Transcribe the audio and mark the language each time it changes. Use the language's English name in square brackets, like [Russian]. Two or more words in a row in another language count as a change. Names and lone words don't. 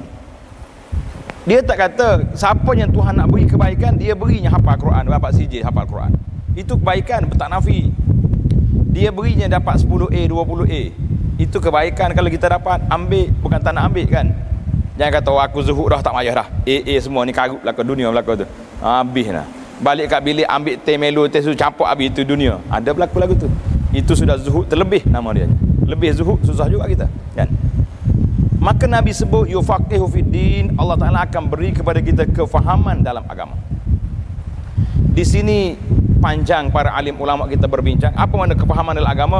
[Malay] Dia tak kata siapa yang Tuhan nak beri kebaikan, dia berinya hafal Quran, dapat CJ hafal Quran. Itu kebaikan, tak nafi. Dia berinya dapat 10A, 20A. Itu kebaikan kalau kita dapat, ambil, bukan tak nak ambil kan. Jangan kata, oh, aku zuhud dah, tak payah dah. AA semua ni karut belakang dunia belakang tu. Habis dah. Balik kat bilik, ambil teh melo, teh susu, campur habis, itu dunia. Ada berlaku lagu tu. Itu sudah zuhud terlebih nama dia. Lebih zuhud, susah juga kita. Kan? Maka Nabi sebut [Arabic] يفقهه في الدين, [Malay] Allah Ta'ala akan beri kepada kita kefahaman dalam agama. Di sini panjang para alim ulama kita berbincang apa makna kefahaman dalam agama.